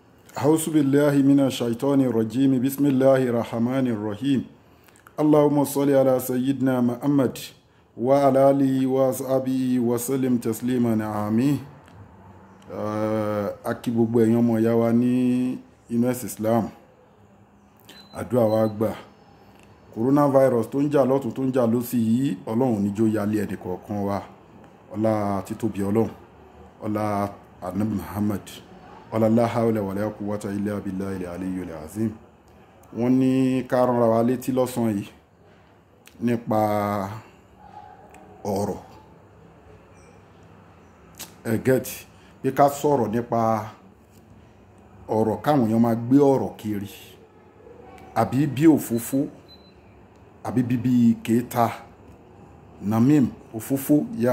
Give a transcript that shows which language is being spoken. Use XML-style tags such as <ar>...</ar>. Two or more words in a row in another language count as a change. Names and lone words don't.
<ar>أعوذ بالله من الشيطان الرجيم بسم الله الرحمن الرحيم اللهم صل على سيدنا محمد وعلى آله وصحبه وسلم تسليما آمين.</ar> <yo>A kí gbogbo ẹ̀yin ọmọ ìyá wa ní inú ẹ̀sìn Islam, àdúrà wa gbà. Coronavirus tó ń jà lọ́tún tó ń jà lósì yìí, Ọlọ́run níjó yálé ẹnì kọ̀ọ̀kan wa, ọlá títóbi Ọlọ́run, ọlá Ànábì Muhammad, ọlá</yo> <ar>لا حول ولا قوة إلا بالله العلي العظيم.</ar> <yo>Wọ́n ní ká rán wa létí lọ́sàn yìí nípa ọ̀rọ̀ ẹ̀gẹ́tì, bí ká sọ̀rọ̀ nípa ọ̀rọ̀ káwọn èèyàn máa gbé ọ̀rọ̀ kiri, àbí bí òfófó, àbí bíbí kéta, namim, òfófó, yá.</yo>